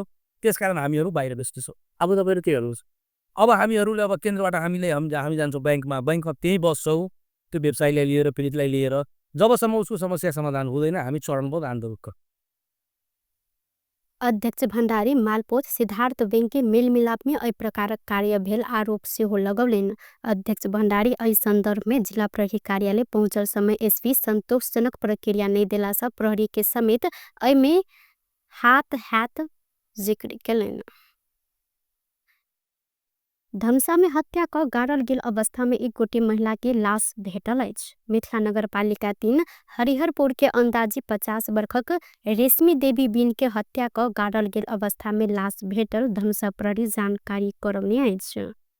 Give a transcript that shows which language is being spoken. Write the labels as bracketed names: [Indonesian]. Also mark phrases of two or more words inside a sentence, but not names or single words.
[Nepali] त्यसकारण हामीहरू बाहिर बस्दैछौँ। अब तपाईँहरू के गर्नुहुन्छ? अब हामीहरूले अब केन्द्रबाट हामी जान्छौँ ब्याङ्कमा त्यहीँ बस्छौँ, त्यो व्यवसायीलाई लिएर, पीडितलाई लिएर, जबसम्म उसको समस्या समाधान हुँदैन हामी चरणबद्ध आन्दोलन। [Maithili] अध्यक्ष भण्डारी मालपोत सिद्धार्थ बैंक के मेलमिलाप में ऐ प्रकार कार्य भेल आरोप से हो लगौलेन। अध्यक्ष भण्डारी ऐ संदर्भ में जिला प्रहरी कार्यालय पहुंचल समय एसपी संतोषजनक प्रक्रिया नहीं दिला सा प्रहरी के समेत ऐ में हाथ जिक्र केलन। धनुषा में हत्या क गाड़ल गेल अवस्था में एक गोटी महिला के लाश भेटल अछि। मिथिला नगरपालिका 3 हरिहरपुर के अंदाजी 50 वर्षक रेशमी देवी बीन के हत्या क गाड़ल गेल अवस्था में लाश भेटल धनुषा प्रहरी जानकारी करौने अछि।